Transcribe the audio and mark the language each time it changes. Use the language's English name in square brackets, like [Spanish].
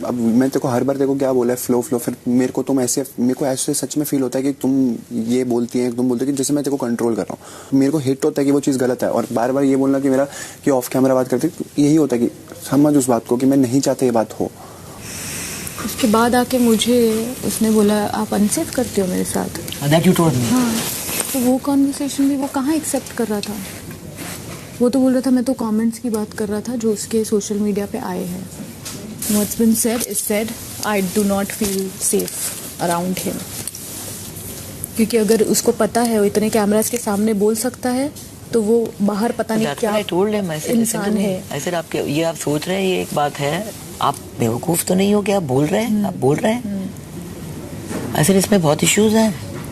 [Hindi] अब मैं तेको हर बार देखो क्या बोला है, फ्लो फिर मेरे को ऐसे सच में फील होता है कि तुम ये बोलती है, तुम बोलते हो कि जैसे मैं तेको कंट्रोल कर रहा हूँ, मेरे को हिट होता है कि वो चीज़ गलत है, और बार बार ये बोलना कि मेरा कि ऑफ कैमरा बात करती, तो यही होता है कि समझ उस बात को कि मैं नहीं चाहता ये बात हो। उसके बाद आके मुझे उसने बोला आप अनसेफ करते हो मेरे साथ। [English] That you told me. [Hindi] हाँ, तो वो कॉन्वर्सेशन भी वो कहाँ एक्सेप्ट कर रहा था? वो तो बोल रहा था मैं तो कमेंट्स की बात कर रहा था जो उसके सोशल मीडिया पे आए हैं। [English] What's been said is said. I do not feel safe around him. [Hindi] क्योंकि अगर उसको पता है वो इतने कैमरास के सामने बोल सकता है, तो वो बाहर पता नहीं क्या इंसान है। ऐसे आपके ये आप सोच रहे हैं, ये एक बात है, आप बेवकूफ तो नहीं हो क्या? आप बोल रहे हैं, आप बोल रहे हैं। ऐसे इसमें बहुत इश्यूज हैं।